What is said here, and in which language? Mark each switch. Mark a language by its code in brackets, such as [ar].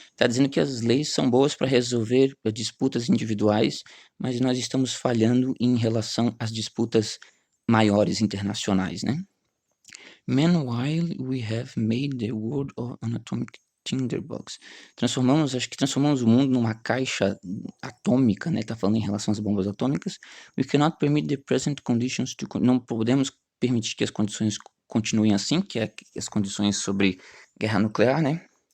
[pt] Tá dizendo que as leis são boas para resolver disputas individuais, mas nós estamos falhando em relação às disputas maiores internacionais, né? [en] Meanwhile, we have made the world an atomic tinderbox. [pt] Acho que transformamos o mundo numa caixa atômica, né? Tá falando em relação às bombas atômicas. [en] We cannot permit the present conditions to... [pt] Não podemos permitir que as condições continuem assim, que é as condições sobre guerra nuclear, né?